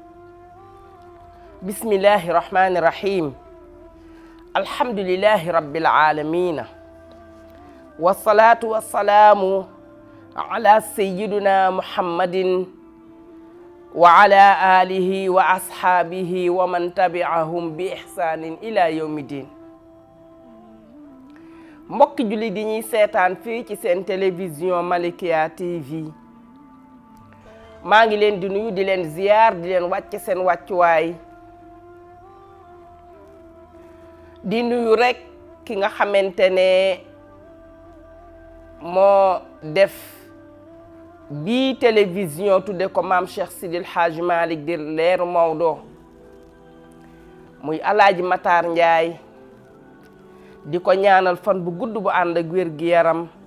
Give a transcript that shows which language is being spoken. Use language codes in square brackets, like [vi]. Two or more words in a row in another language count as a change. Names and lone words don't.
[ar] بسم الله الرحمن الرحيم الحمد لله رب العالمين والصلاة والسلام على سيدنا محمد وعلى آله وأصحابه ومن تبعهم بإحسان إلى يوم الدين [wo] mbokki julli di ñuy seetaan fii ci seen télévision Malikia TV maa ngi leen di nuyu di leen ziyaar di leen wàcc seen wàccuwaay di nuyu rekk ki nga xamante ne moo def bii télévision tudde ko maam Cheikh Sidil Hadji Malick di leeru Maodo muy Alaaji Matar Njaay di ko ñaanal fan bu gudd bu ànd ak wér gi yaram